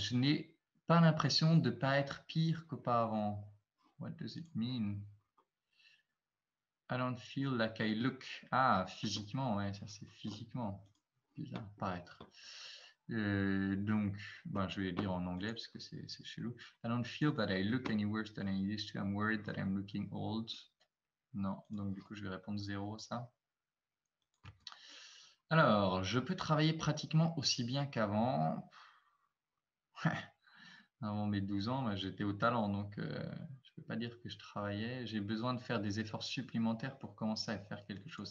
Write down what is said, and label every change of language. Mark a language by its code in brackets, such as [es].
[fr] Je n'ai pas l'impression de ne pas être pire qu'auparavant. [en] What does it mean? I don't feel like I look. [fr] Ah, physiquement, ouais, ça c'est physiquement. Bizarre, paraître. Donc, ben, je vais lire en anglais parce que c'est chelou. [en] I don't feel that I look any worse than I used to. I'm worried that I'm looking old. [fr] Non, donc du coup, je vais répondre 0 à ça. Alors, je peux travailler pratiquement aussi bien qu'avant. Avant mes 12 ans, j'étais au talent, donc je ne peux pas dire que je travaillais. J'ai besoin de faire des efforts supplémentaires pour commencer à faire quelque chose.